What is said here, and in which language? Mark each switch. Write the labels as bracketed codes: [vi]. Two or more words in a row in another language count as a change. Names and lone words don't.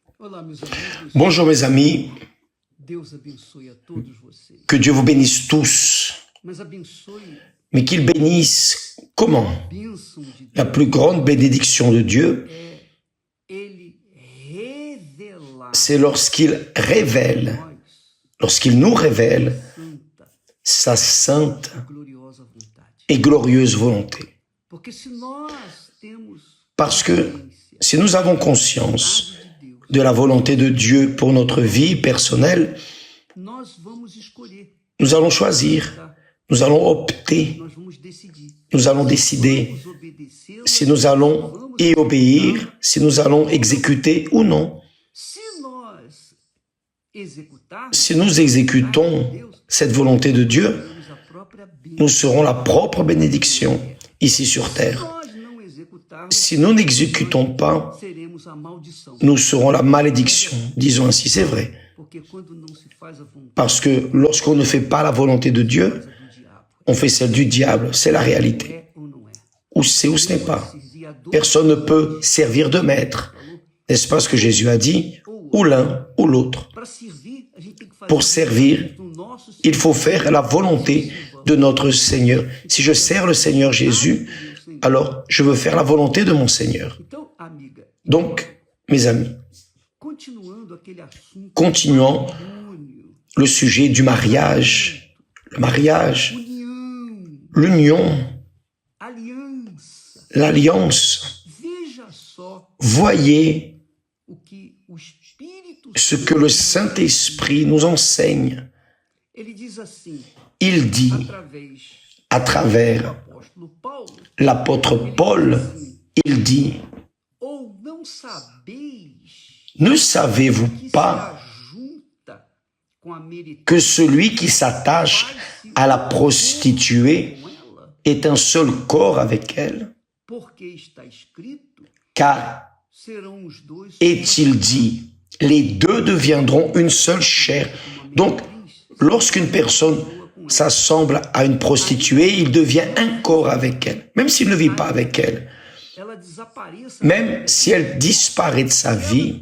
[fr] Bonjour mes amis, [pt] Deus abençoe a todos vocês. [fr] que Dieu vous bénisse tous, [pt] Mas abençoe [fr] mais qu'il bénisse comment? [pt] a bênção de [fr] La [pt] Deus [fr] plus grande bénédiction de Dieu, [pt] é Ele revelar [fr] c'est lorsqu'il révèle, [pt] nós [fr] lorsqu'il nous révèle [pt] santa [fr] sa sainte [pt] e gloriosa vontade. [fr] et glorieuse volonté. [pt] Porque se nós temos [fr] Parce que [pt] consciência [fr] si nous avons conscience [pt] de Deus, [fr] de la volonté de Dieu pour notre vie personnelle, [pt] nós vamos escolher, [fr] nous allons choisir, [pt] tá? [fr] nous allons opter, [pt] Nós vamos decidir. [fr] nous allons décider [pt] Vamos obedecer [fr] si nous allons y obéir, si nous allons exécuter ou non. [pt] Se nós executarmos [fr] Si nous exécutons cette volonté de Dieu, [pt] teremos a própria bênção. [fr] nous serons la propre bénédiction ici sur [pt] Se [fr] terre. [pt] nós não executarmos, [fr] Si nous n'exécutons pas, [pt] seremos a maldição. [fr] nous serons la malédiction. Disons ainsi, c'est vrai. [pt] Porque quando não se faz a vontade [fr] Parce que lorsqu'on ne fait pas la volonté de Dieu, [pt] do diabo, [fr] on fait celle du diable. C'est la réalité. [pt] é ou não é? [fr] Ou c'est ou ce n'est pas. [pt] Servir a dois, [fr] Personne ne peut servir de maître. N'est-ce pas ce que Jésus a dit? Ou l'un ou l'autre. [pt] para servir, a gente tem que fazer [fr] Pour servir, [pt] do nosso [fr] il faut faire la volonté de notre Seigneur. Si je sers le Seigneur Jésus, alors je veux faire la volonté de mon Seigneur. [pt] Então, amiga, [fr] Donc, mes amis, [pt] continuando aquele assunto [fr] continuons [pt] matrimônio, [fr] le sujet du mariage. Le mariage, [pt] união, [fr] l'union, [pt] aliança. [fr] l'alliance. [pt] Veja só [fr] Voyez [pt] o que o Espírito [fr] ce que le Saint-Esprit nous enseigne. [pt] ele diz assim, [fr] Il dit [pt] através [fr] à [pt] do [fr] travers [pt] apóstolo Paulo, [fr] l'apôtre Paul, il dit, [pt] ou não sabeis [fr] ne savez-vous [pt] que [fr] pas [pt] se ajunta com a meretriz [fr] que celui qui s'attache à la prostituée [pt] com ela, [fr] est un seul corps avec elle? [pt] porque está escrito, [fr] Car [pt] serão os dois [fr] est-il dit, les deux deviendront une seule chair. Donc, lorsqu'une personne s'assemble à une prostituée, il devient un corps avec elle, même s'il ne vit pas avec elle. [pt] ela desapareça, [fr] Même si elle disparaît de sa vie,